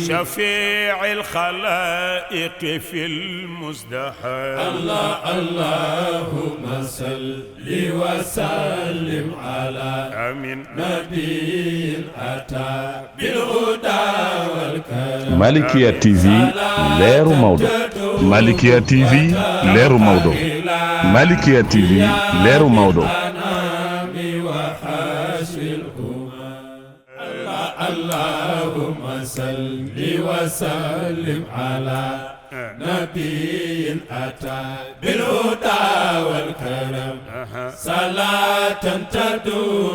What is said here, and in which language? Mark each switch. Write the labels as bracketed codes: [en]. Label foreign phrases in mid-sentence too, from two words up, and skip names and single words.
[ar] شفيع الخلائق في المزدحم اللهم صل وسلم على آمين نبي أتى بالهدى والكرم [wo] Malikia TV leeru Maodo. Malikia TV leeru Maodo. Malikia TV leeru Maodo. [ar] اللهم صل وسلم على نبي أتى بالهدى والكرم صلاة تدوم